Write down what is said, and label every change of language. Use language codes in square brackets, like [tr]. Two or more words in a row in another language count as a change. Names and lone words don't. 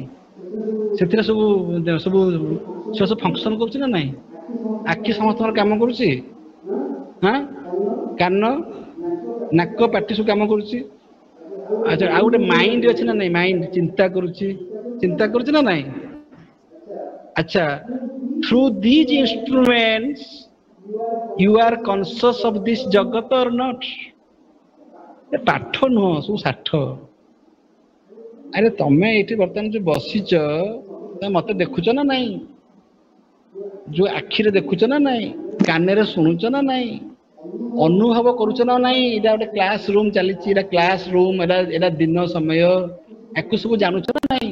[or] ସେଥିରେ ସବୁ ସବୁ ସବୁ ଫଙ୍କସନ କରୁଛି ନା ନାହିଁ? ଆଖି ସମସ୍ତଙ୍କର କାମ କରୁଛି, ହଁ କାନ ନାକ ପାଟି ସବୁ କାମ କରୁଛି। ଆଚ୍ଛା ଆଉ ଗୋଟେ ମାଇଣ୍ଡ ଅଛି ନା ନାଇଁ? ମାଇଣ୍ଡ ଚିନ୍ତା କରୁଛି ନା ନାଇଁ? ଆଚ୍ଛା, [en] through these instruments you are conscious of this ଜଗତ or not? [or] ପାଠ ନୁହଁ, ସବୁ ଷାଠ। ଆରେ ତମେ ଏଇଠି ବର୍ତ୍ତମାନ ଯୋଉ ବସିଛ ତମେ ମତେ ଦେଖୁଛ ନା ନାଇଁ? ଯୋଉ ଆଖିରେ ଦେଖୁଛ ନା ନାଇଁ? କାନରେ ଶୁଣୁଛ ନା ନାଇଁ? ଅନୁଭବ କରୁଛ ନା ନାଇଁ? ଏଇଟା ଗୋଟେ [en] class room [or] ଚାଲିଛି, ଏଇଟା [en] class room, [or] ଏଇଟା ଦିନ ସମୟ, ୟାକୁ ସବୁ ଜାଣୁଛ ନା ନାଇଁ?